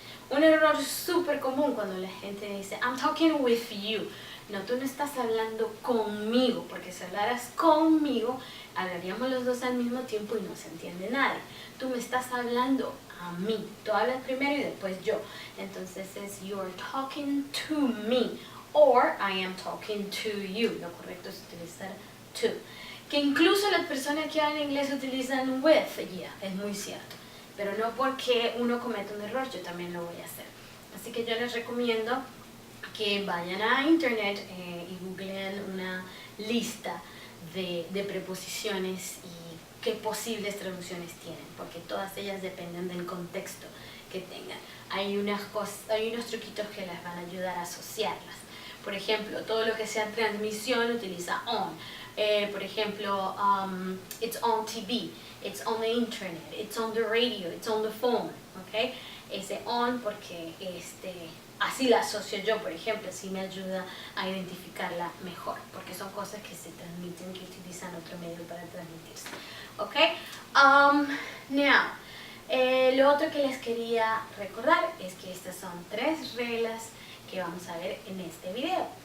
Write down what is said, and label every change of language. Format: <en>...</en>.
<es>Un error súper común cuando la gente dice,</es> <en>I'm talking with you.</en> <es>No, tú no estás hablando conmigo, porque si hablaras conmigo, hablaríamos los dos al mismo tiempo y no se entiende nadie. Tú me estás hablando a mí. Tú hablas primero y después yo.</es> <en>Entonces es you're talking to me. Or I am talking to you.</en> <es>Lo correcto es utilizar to. Que incluso las personas que hablan inglés utilizan with. Yeah, es muy cierto. Pero no porque uno cometa un error, yo también lo voy a hacer. Así que yo les recomiendo que vayan a internet y googleen una lista de preposiciones y qué posibles traducciones tienen, porque todas ellas dependen del contexto que tengan. Hay unos truquitos que les van a ayudar a asociarlas. Por ejemplo, todo lo que sea transmisión utiliza on.</es> <en>Por ejemplo, it's on TV, it's on the internet, it's on the radio, it's on the phone, ¿ok?</en> <es>Ese on porque así la asocio yo, por ejemplo, así me ayuda a identificarla mejor, porque son cosas que se transmiten, que utilizan otro medio para transmitirse, ¿ok? Now, lo otro que les quería recordar es que estas son 3 reglas que vamos a ver en este video.</es>